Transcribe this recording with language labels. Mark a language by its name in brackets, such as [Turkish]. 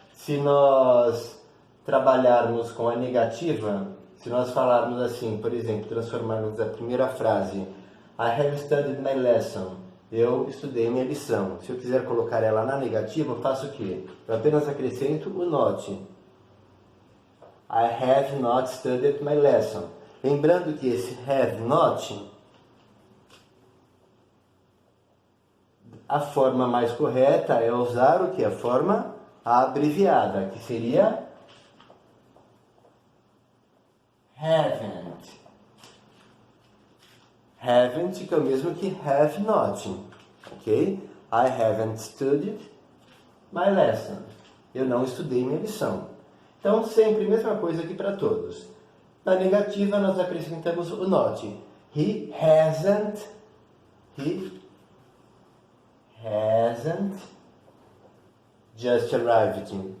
[Portuguese] Se nós trabalharmos com a negativa, se nós falarmos assim, por exemplo, transformarmos a primeira frase [English] I have studied my lesson. [Portuguese] Eu estudei minha lição. Se eu quiser colocar ela na negativa, eu faço o quê? Eu apenas acrescento o not. [English] I have not studied my lesson. [Portuguese] Lembrando que esse have not, a forma mais correta é usar o que? A forma abreviada, que seria haven't. Haven't, que é o mesmo que have not. Ok? [English] I haven't studied my lesson. [Portuguese] Eu não estudei minha lição. Então, sempre a mesma coisa aqui para todos. Na negativa, nós acrescentamos o not. [English] He hasn't just arrived.